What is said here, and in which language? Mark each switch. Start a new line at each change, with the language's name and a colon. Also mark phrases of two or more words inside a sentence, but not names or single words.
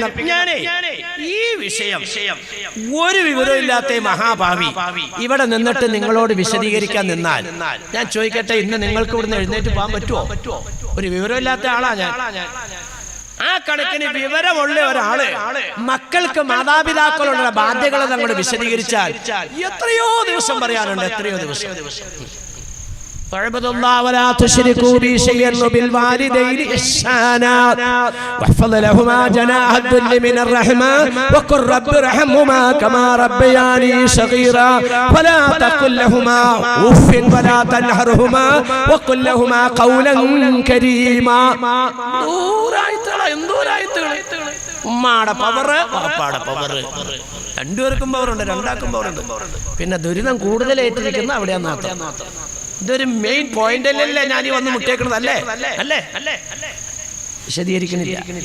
Malayalam: ഈ വിഷയം ഒരു വിവരമില്ലാത്ത മഹാഭാവി ഇവിടെ നിന്നിട്ട് നിങ്ങളോട് വിശദീകരിക്കാൻ നിന്നാൽ ഞാൻ ചോദിക്കട്ടെ, ഇന്ന് നിങ്ങൾക്ക് ഇവിടുന്ന് എഴുന്നേറ്റ് പോകാൻ പറ്റുമോ? ഒരു വിവരമില്ലാത്ത ആളാ ഞാൻ. ആ കണക്കിന് വിവരമുള്ള ഒരാള് മക്കൾക്ക് മാതാപിതാക്കളുടെ ബാധ്യതകൾ അങ്ങോട്ട് വിശദീകരിച്ചാൽ എത്രയോ ദിവസം പറയാനുണ്ട്. എത്രയോ ദിവസം.
Arabic: واعبدوا الله ولا تشركوا به شيئا وبالوالدين إحسانا واحفظ لهما جناح الذل من الرحمة وقل رب ارحمهما كما ربياني صغيرا ولا تقل لهما أف ولا تنهرهما وقل لهما قولا كريما.
Malayalam: ഉമ്മാടെ പവറ്, വാപ്പാടെ പവറ്. രണ്ടുപേർക്കും പവറുണ്ട്, രണ്ടാക്കും പവറുണ്ട്. പിന്നെ ദുരിതം കൂടുതൽ ഏറ്റിരിക്കുന്ന അവിടെയാന്ന് മാത്രം. ഇതൊരു
English: main point
Malayalam: അല്ലല്ലേ ഞാൻ ഈ വന്ന് മുട്ടേക്കണത്? അല്ലേ? വിശദീകരിക്കുന്നില്ല.